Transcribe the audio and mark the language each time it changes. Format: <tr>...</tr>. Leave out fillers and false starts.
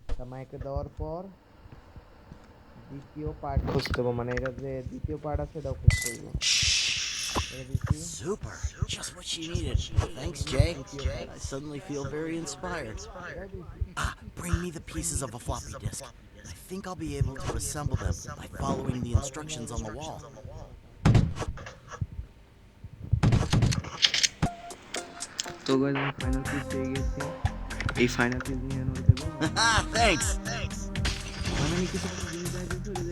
<bn>মাইকে দেওয়ার পর দ্বিতীয় পার্ট খুঁজতে হবে মানে এটা যে দ্বিতীয় পার্ট আছে এটাও খুঁজতে হবে</bn> <en>Super. Just what she needed. Thanks, Jay. I suddenly feel very inspired. Bring me the pieces of a floppy disk. I think I'll be able to assemble them by following the instructions on the wall.</en> <bn>তো guys আমি final piece পেয়ে গেছি এই final piece নিয়ে আনো দেব</bn> <en>Thanks.</en> <bn>মানে আমি কিছু জিনিস দেখাই দিতে</bn>